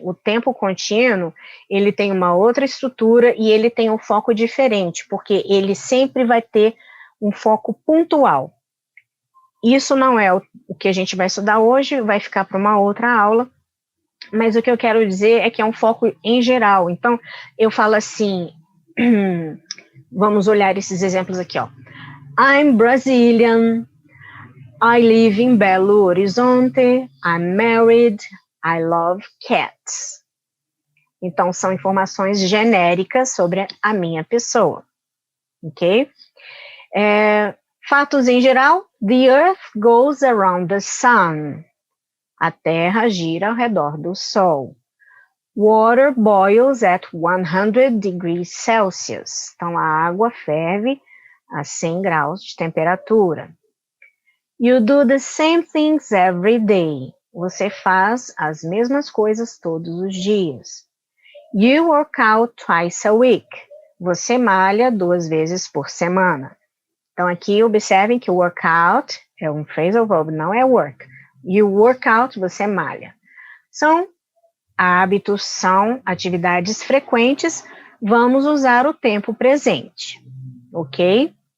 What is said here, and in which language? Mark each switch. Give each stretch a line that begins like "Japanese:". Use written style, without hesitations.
Portuguese: O tempo contínuo, ele tem uma outra estrutura e ele tem um foco diferente, porque ele sempre vai ter um foco pontual. Isso não é o que a gente vai estudar hoje, vai ficar para uma outra aula, mas o que eu quero dizer é que é um foco em geral. Então, eu falo assim, vamos olhar esses exemplos aqui, ó.
English: I'm Brazilian, I live in Belo Horizonte, I'm married, I love cats.
Portuguese: Então, são informações genéricas sobre a minha pessoa, ok? Fatos em geral,
English: the earth goes around the sun.
Portuguese: A Terra gira ao redor do Sol.
English: Water boils at 100 degrees Celsius.
Portuguese: Então, a água ferve a 100 graus de temperatura.
English: You do the same things every day.
Portuguese: Você faz as mesmas coisas todos os dias.
English: You work out twice a week.
Portuguese: Você malha 2 vezes por semana. Então, aqui, observem que workout é um phrasal verb, não é work.
English: You work out,
Portuguese: você malha. São hábitos, são atividades frequentes. Vamos usar o tempo presente, ok?